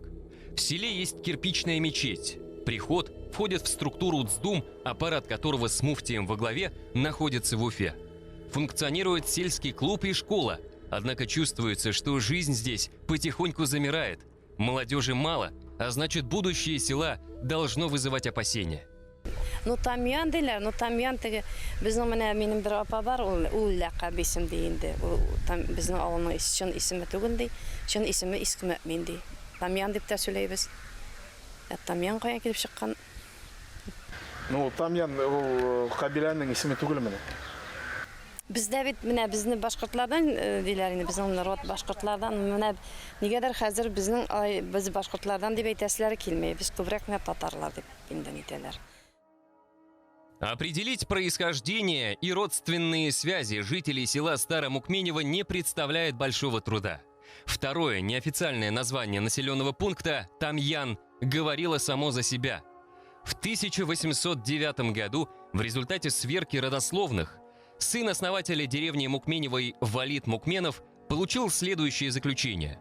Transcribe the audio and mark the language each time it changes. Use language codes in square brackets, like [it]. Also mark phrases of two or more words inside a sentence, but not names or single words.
[ru] В селе есть кирпичная мечеть. Приход входит в структуру ЦДУМ, аппарат которого с муфтием во главе находится в Уфе. Функционирует сельский клуб и школа, однако чувствуется, что жизнь здесь потихоньку замирает. Молодежи мало, а значит, будущее села должно вызывать опасения. [tt] Ну Тамьян дейлер, ну Тамьян теге безнең менә минем бер апа бар, ул лакаб исем ди инде. Там безнең авылның исеме исеме түгел ди. Чын исеме Иске Мөмин ди. Тамьян дип тә сөйләйбез. Тамьян кая килеп чыккан? Ну, Тамьян ул кабиләнең исеме түгелме? Бездә бит менә безне башкортлардан диләр инде, безнең народ башкортлардан менә нигәдер хәзер безнең без башкортлардан дип әйтәселәр килмәй. Без күбрәк менә татарлар дип инде әйтәләр. [ru] Определить происхождение и родственные связи жителей села Старо-Мукменево не представляет большого труда. Второе неофициальное название населенного пункта – Тамьян – говорило само за себя. В 1809 году в результате сверки родословных сын основателя деревни Мукменевой Валид Мукменов получил следующее заключение.